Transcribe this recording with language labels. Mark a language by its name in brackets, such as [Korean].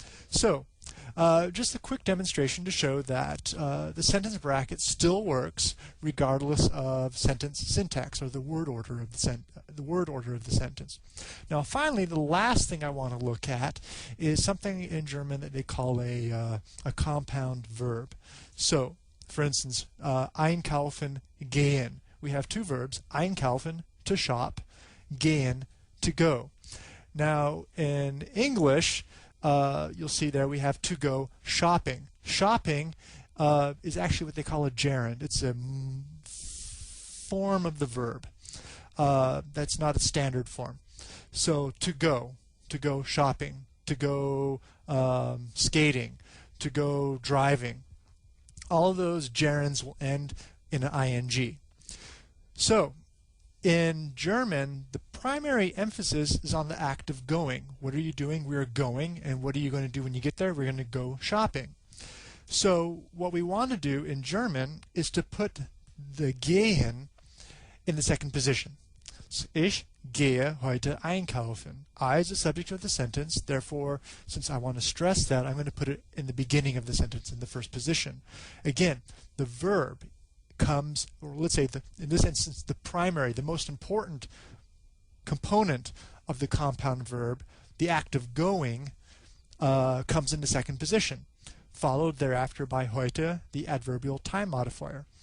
[English] So, just a quick demonstration to show that the sentence bracket still works regardless of sentence syntax, or the word order of the sentence. Now, finally, the last thing I want to look at is something in German that they call a compound verb. So, for instance, einkaufen, gehen. We have two verbs: einkaufen, to shop; gehen, to go. Now, in English, you'll see there we have to go shopping. Shopping is actually what they call a gerund. It's a form of the verb. That's not a standard form. So to go shopping, to go skating, to go driving. All of those gerunds will end in an ing. So in German, the primary emphasis is on the act of going. What are you doing? We are going. And what are you going to do when you get there? We're going to go shopping. So what we want to do in German is to put the gehen in the second position. So, [German] ich gehe heute einkaufen. [English] I is the subject of the sentence. Therefore, since I want to stress that, I'm going to put it in the beginning of the sentence in the first position. Again, the verb comes, or let's say in this instance, the primary, the most important component of the compound verb, the act of going, comes in the second position, followed thereafter by heute, the adverbial time modifier.